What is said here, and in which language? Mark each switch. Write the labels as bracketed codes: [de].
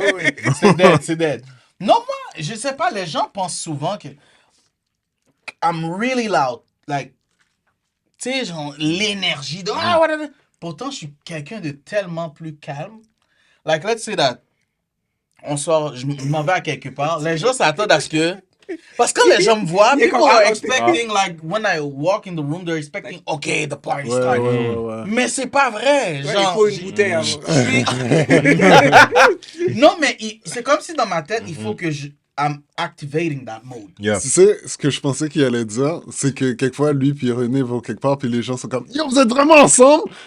[fr] Oui. C'est dead, c'est dead. Non, moi, je sais pas, les gens pensent souvent que [en] I'm really loud. [fr] Like, tu sais, genre, l'énergie de. Ah, whatever. Pourtant, je suis quelqu'un de tellement plus calme. [en] Like, let's say that. [fr] On sort, je m'en vais à quelque part. Les gens s'attendent à ce que. Parce que quand les gens me voient, Il est [en] people [fr] comme, [en] are [fr] ah, [en] expecting, like, when I walk in the room, they're expecting, okay, the party [fr] Ouais, [en] started. [fr] ouais. Mais c'est pas vrai. Ouais, Genre, il faut une bouteille avant. non, mais c'est comme si dans ma tête, il faut que [en] I'm activating that mode. Yeah. [fr] Tu sais, ce que je pensais qu'il allait dire, c'est que quelquefois, lui puis René vont quelque part, puis les gens sont comme « Yo, vous êtes vraiment ensemble?